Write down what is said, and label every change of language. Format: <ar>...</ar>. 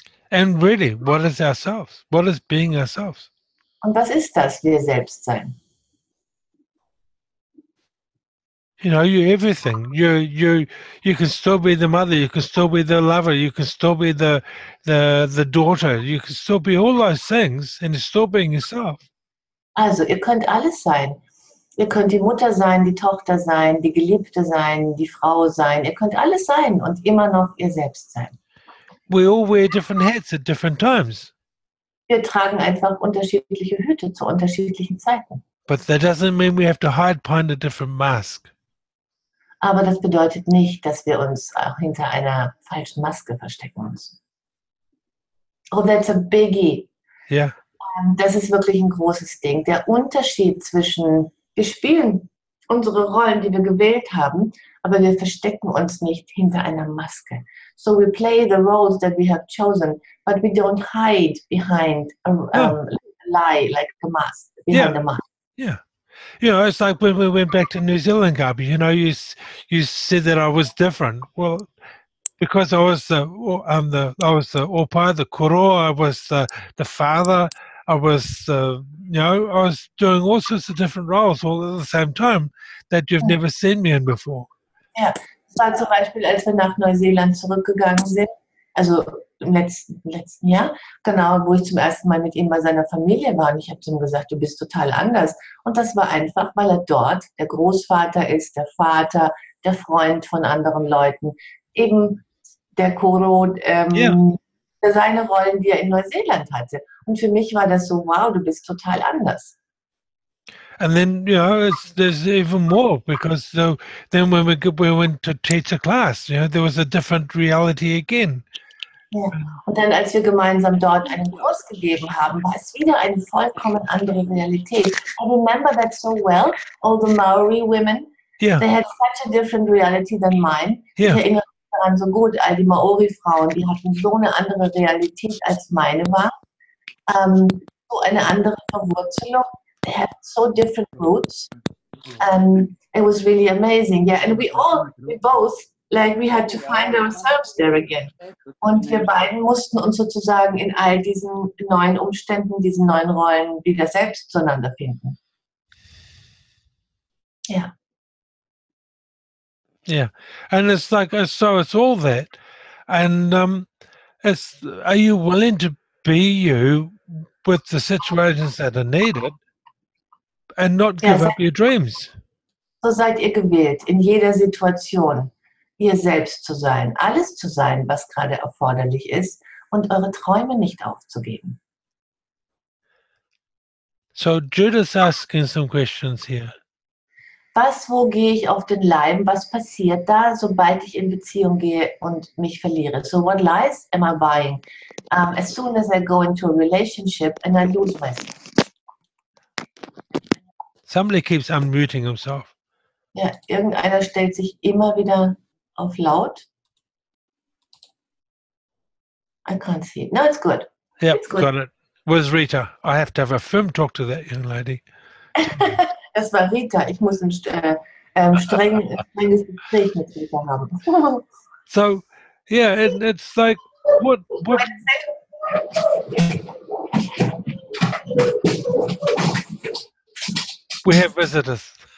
<en>And really, what is ourselves? What is being ourselves?</en> <de>Und was ist das, wir selbst sein?</de> <en>You know, you're everything. You can still be the mother. You can still be the lover. You can still be the daughter. You can still be all those things, and you're still being yourself.</en> <de>Also, ihr könnt alles sein. Ihr könnt die Mutter sein, die Tochter sein, die Geliebte sein, die Frau sein. Ihr könnt alles sein und immer noch ihr selbst sein.</de> <en>We all wear different hats at different times,</en> <de>Wir tragen einfach unterschiedliche Hüte zu unterschiedlichen Zeiten.</de> <en>but that doesn't mean we have to hide behind a different mask.</en> <de>Aber das bedeutet nicht, dass wir uns auch hinter einer falschen Maske verstecken müssen.</de> <en>Oh, that's a biggie. Yeah.</en> <de>Das ist wirklich ein großes Ding. Der Unterschied zwischen, wir spielen unsere Rollen, die wir gewählt haben, aber wir verstecken uns nicht hinter einer Maske.</de> <en>So we play the roles that we have chosen, but we don't hide behind a lie, like a mask, behind a mask. Yeah. You know, it's like when we went back to New Zealand, Gabi, you know, you said that I was different. Well, because I was the opa, the koro, I was the father, I was, you know, I was doing all sorts of different roles all at the same time that you've never seen me in before.</en> <de>Ja, es war zum Beispiel, als wir nach Neuseeland zurückgegangen sind, also im letzten Jahr, genau, wo ich zum ersten Mal mit ihm bei seiner Familie war und ich habe zu ihm gesagt, du bist total anders. Und das war einfach, weil er dort der Großvater ist, der Vater, der Freund von anderen Leuten, eben der Koro, seine Rollen, die er in Neuseeland hatte. Und für mich war das so, wow, du bist total anders.</de> <en>And then, you know, there's even more because then when we went to teach a class, you know, there was a different reality again.</en> <de>Ja. Und dann, als wir gemeinsam dort einen Kurs gegeben haben, war es wieder eine vollkommen andere Realität.</de> <en>I remember that so well. All the Maori women, Yeah. they had such a different reality than mine. Yeah.</en> <de>Ich erinnere mich daran so gut, all die Maori-Frauen, die hatten so eine andere Realität als meine war. So eine andere Verwurzelung.</de> <en>They had so different roots. It was really amazing. Yeah, and we both, like, we had to find ourselves there again.</en> <de>Und wir beiden mussten uns sozusagen in all diesen neuen Umständen, diesen neuen Rollen wieder selbst zueinander finden. Ja.</de> <en>Yeah. And it's like, so it's all that. And are you willing to be you with the situations that are needed and not give up your dreams?</en> <de>So seid ihr gewählt, in jeder Situation ihr selbst zu sein, alles zu sein, was gerade erforderlich ist und eure Träume nicht aufzugeben.</de> <en>So Judith's asking some questions here.</en> <de>Wo gehe ich auf den Leim? Was passiert da, sobald ich in Beziehung gehe und mich verliere?</de> <en>So what lies am I buying? As soon as I go into a relationship and I lose myself. Somebody keeps unmuting himself.</en> <de>Ja, irgendeiner stellt sich immer wieder auf laut.</de> <en>I can't see it. No, it's good. Yep, It's good. got it. Where's Rita? I have to have a firm talk to that young lady.</en> <de>Das war Rita. Ich muss ein strenges Gespräch mit Rita haben.</de> <en>So, yeah, it's like, what? We have visitors.</en>